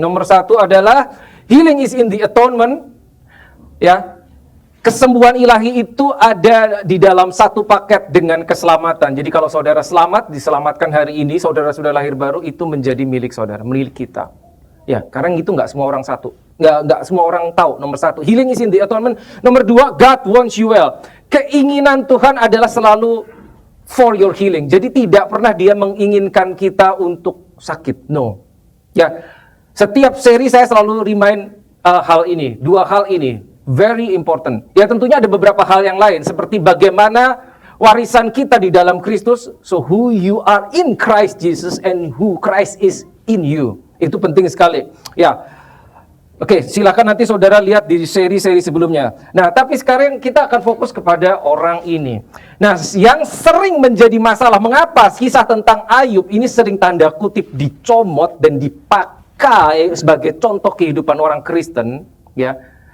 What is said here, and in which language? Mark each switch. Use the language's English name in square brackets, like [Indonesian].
[Indonesian] Nomor 1 adalah [English] healing is in the atonement. [Indonesian] Ya, kesembuhan ilahi itu ada di dalam satu paket dengan keselamatan. Jadi kalau saudara diselamatkan hari ini, saudara sudah lahir baru, itu menjadi milik saudara, milik kita. Ya, karena itu nggak semua orang nggak semua orang tahu. Nomor 1, [English] healing is in the atonement. [Indonesian] Nomor 2, [English] God wants you well. [Indonesian] Keinginan Tuhan adalah selalu [English] for your healing. [Indonesian] Jadi tidak pernah Dia menginginkan kita untuk sakit. No. Ya, setiap seri saya selalu remind hal ini, 2 hal ini. [English] Very important. [Indonesian] Ya, tentunya ada beberapa hal yang lain, seperti bagaimana warisan kita di dalam Kristus. [English] So who you are in Christ Jesus and who Christ is in you. [Indonesian] Itu penting sekali. Ya. Oke, silakan nanti saudara lihat di seri-seri sebelumnya. Nah, tapi sekarang kita akan fokus kepada orang ini. Nah, yang sering menjadi masalah, mengapa kisah tentang Ayub ini sering tanda kutip dicomot dan dipakai sebagai contoh kehidupan orang Kristen, ya.